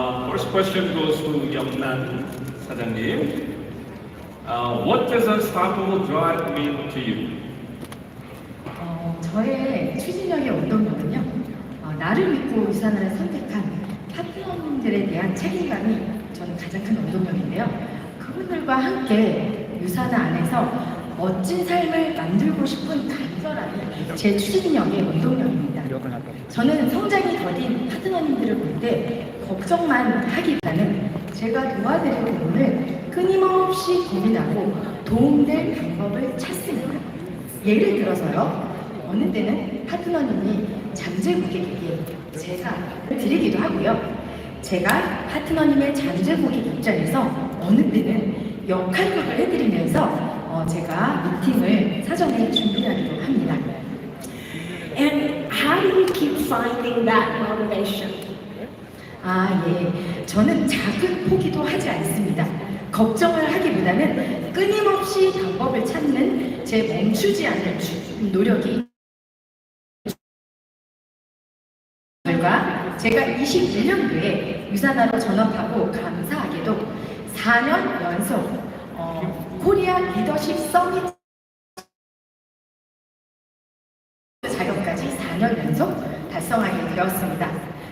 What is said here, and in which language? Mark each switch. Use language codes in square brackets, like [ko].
[en] First question goes to Nyad 사장님. What does unstoppable drive mean to you? [ko] 저의 추진력의 원동력은요, 나를 믿고 유산을 선택한 파트너님들에 대한 책임감이 저는 가장 큰 원동력인데요. 그분들과 함께 유산화 안에서 멋진 삶을 만들고 싶은 간절함이 제 추진력의 원동력입니다. 저는 성장이 더딘 파트너님들을 볼 때 걱정만 하기보다는 제가 도와드릴 부분을 끊임없이 고민하고 도움될 방법을 찾습니다. 예를 들어서요, 어느 때는 파트너님이 잠재 고객에게 제가 드리기도 하고요. 제가 파트너님의 잠재 고객 입장에서 어느 때는 역할극을 해드리면서 제가 미팅을 사전에 준비하기도 합니다. [en] And how do you keep finding that motivation? [ko] 예. 저는 작은 포기도 하지 않습니다. 걱정을 하기보다는 끊임없이 방법을 찾는 제 멈추지 않는 노력이 결과 제가 21년도에 유산화로 전업하고 감사하게도 4년 연속 코리아 리더십 서밋 자격까지 4년 연속 달성하게 되었습니다.